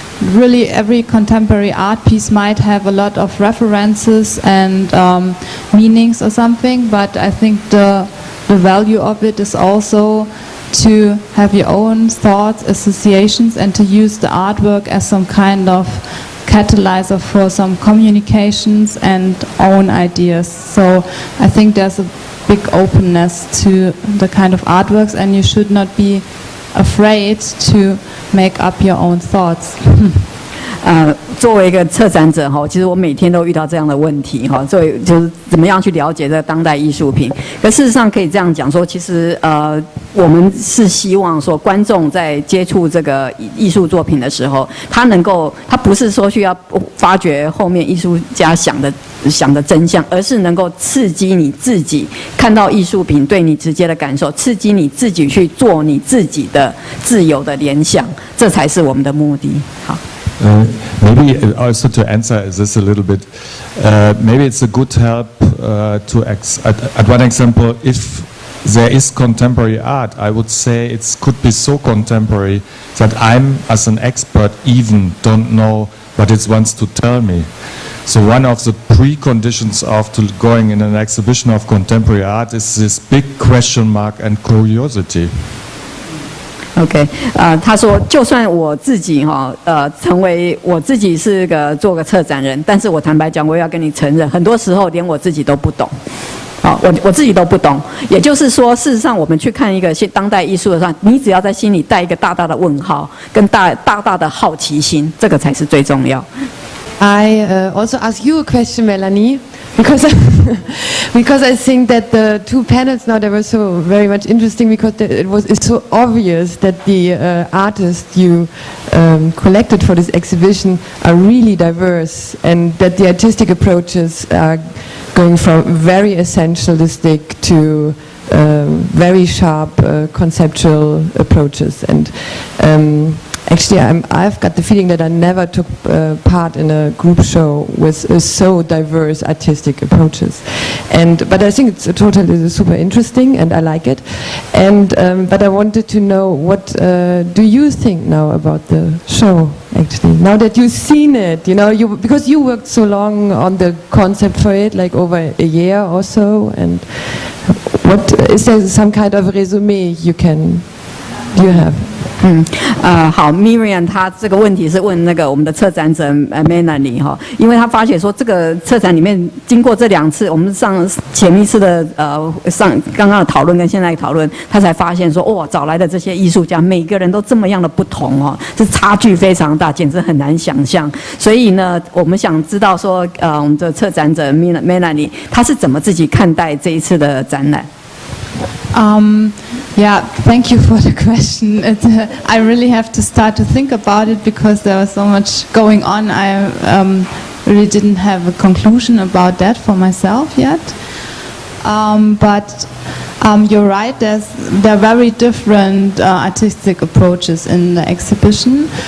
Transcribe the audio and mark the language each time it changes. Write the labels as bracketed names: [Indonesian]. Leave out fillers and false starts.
[English] really every contemporary art piece might have a lot of references and meanings or something, but I think the value of it is also to have your own thoughts, associations, and to use the artwork as some kind of catalyzer for some communications and own ideas. So I think there's a big openness to the kind of artworks, and you should not be afraid to make up your own thoughts. [Chinese] 作为一个策展者哈，其实我每天都遇到这样的问题哈，所以就是怎么样去了解这个当代艺术品。可事实上可以这样讲说，其实我们是希望说观众在接触这个艺术作品的时候，他不是说需要发掘后面艺术家想的真相，而是能够刺激你自己看到艺术品对你直接的感受，刺激你自己去做你自己的自由的联想，这才是我们的目的。好。 [English] Maybe also to answer this a little bit, maybe it's a good help at one example, if there is contemporary art, I would say it could be so contemporary that I'm, as an expert, even don't know what it wants to tell me. So one of the preconditions of going in an exhibition of contemporary art is this big question mark and curiosity. [Chinese] OK， 他说，就算我自己成为我自己是做个策展人，但是我坦白讲，我也要跟你承认，很多时候连我自己都不懂。我自己都不懂。也就是说，事实上，我们去看一个当代艺术的时候，你只要在心里带一个大大的问号，跟大大的好奇心，这个才是最重要。 [English] I also ask you a question, Melanie, because I think that the two panels now, they were so very much interesting because it's so obvious that the artists you collected for this exhibition are really diverse, and that the artistic approaches are going from very essentialistic to very sharp conceptual approaches. And actually, I've got the feeling that I never took part in a group show with so diverse artistic approaches, but I think it's totally super interesting, and I like it. But I wanted to know, what do you think now about the show? Actually, now that you've seen it, because you worked so long on the concept for it, like over a year or so, and what is there some kind of resume you have? [Chinese] 好 ，Miriam， 她这个问题是问我们的策展者Melanie 哈，因为她发现说这个策展里面经过这2次，我们前一次的刚刚的讨论跟现在的讨论，她才发现说哇，找来的这些艺术家每个人都这么样的不同哦，这差距非常大，简直很难想象。所以呢，我们想知道说我们的策展者 Melanie 她是怎么自己看待这一次的展览？ [English] Yeah, thank you for the question. I really have to start to think about it because there was so much going on. I really didn't have a conclusion about that for myself yet. But you're right, there are very different artistic approaches in the exhibition.